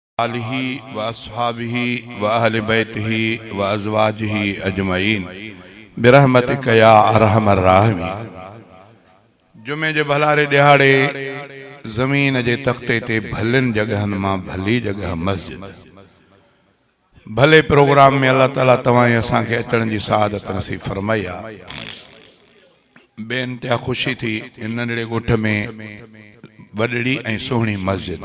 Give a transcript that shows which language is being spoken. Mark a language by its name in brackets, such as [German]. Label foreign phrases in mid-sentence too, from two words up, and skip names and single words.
[Arabic] آله وأصحابه وأهل بيته وأزواجه أجمعين برحمتك يا أرحم الراحمين. [Sindhi] जुमे जे भलारे दिहाड़े ज़मीन जे तख्ते ते भलन जगहन मां भली जगह मस्जिद। भले प्रोग्राम में अल्लाह ताला तवाए असां खे अचण जी सआदत नसीब फरमाई आहे। बेइंतिहा खुशी थी इन नंढड़े ॻोठ में वॾड़ी ऐं सुहिणी मस्जिद।